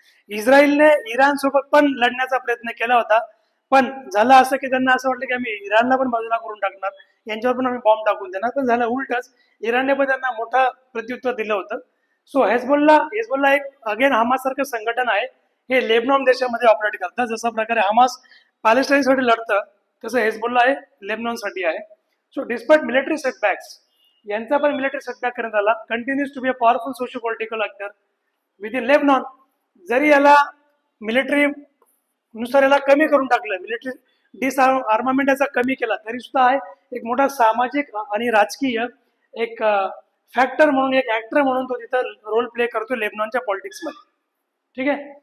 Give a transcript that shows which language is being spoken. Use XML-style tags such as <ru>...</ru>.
<mr>इस्रायलने Iran सोबत पण लढण्याचा प्रयत्न केला होता, पण झालं असं की त्यांना असं वाटलं की आम्ही इराणला पण बाजूला करून टाकणार, यांच्यावर पण आम्ही बॉम्ब टाकून देणार, पण झालं उलटच, इराणने पण त्यांना मोठं प्रत्युत्तर दिलं होतं. सो हेजबुल्ला एक अगेन हमासारखं संघटन आहे, हे लेबनॉन देशामध्ये ऑपरेट करतात. जसा प्रकारे हमास पॅलेस्टाईनसाठी लढतं, तसं हेजबुल्ला आहे लेबनॉनसाठी आहे.</mr> <en>so despite military setbacks,</en> <mr>यांचा पण मिलिटरी सेटबॅक करण्यात आला.</mr> <en>Continues to be a powerful socio political actor within Lebanon.</en> <mr>जरी याला मिलिटरी नुसार याला कमी करून टाकलं, मिलिटरी डिसआर्मामेंट याचा कमी केला, तरी सुद्धा आहे एक मोठा सामाजिक आणि राजकीय एक फॅक्टर म्हणून, एक ऍक्टर म्हणून तो तिथं रोल प्ले करतो लेबनॉनच्या पॉलिटिक्समध्ये. ठीक आहे.</mr>